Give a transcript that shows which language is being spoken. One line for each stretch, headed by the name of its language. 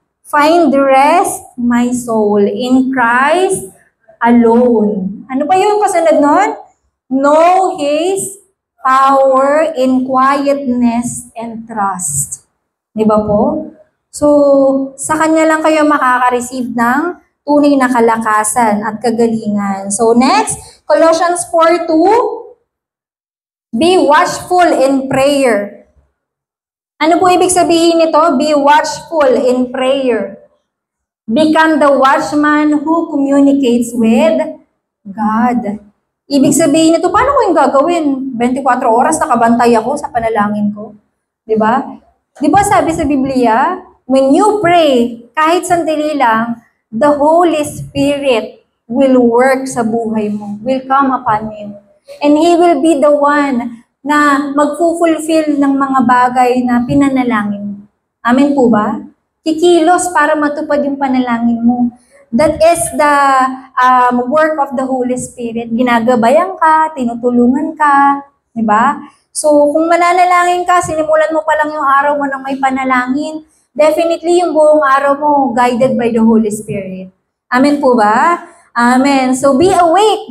English: Find rest, my soul, in Christ alone.
Filipino: Ano pa yung kasunod nun?
English: Know His power in quietness and trust.
Filipino: Di ba po? So, sa Kanya lang kayo makaka-receive ng tunay na kalakasan at kagalingan.
English: So, next, Colossians 4:2, be watchful in prayer.
Filipino: Ano po ibig sabihin nito?
English: Be watchful in prayer. Become the watchman who communicates with God.
Filipino: Ibig sabihin nito, paano ko yung gagawin? 24 oras nakabantay ako sa panalangin ko. Diba? Diba sabi sa Biblia,
English: when you pray,
Filipino: kahit sandali lang,
English: the Holy Spirit will work
Filipino: sa buhay mo,
English: will come upon you. And He will be the one
Filipino: na magfulfill ng mga bagay na pinanalangin. Amen po ba? Kikilos para matupad yung panalangin mo.
English: That is the work of the Holy Spirit.
Filipino: Ginagabayan ka, tinutulungan ka, di ba? So, kung mananalangin ka, sinimulan mo pa lang yung araw mo ng may panalangin, definitely yung buong araw mo
English: guided by the Holy Spirit.
Filipino: Amen po ba? Amen.
English: So, be awake.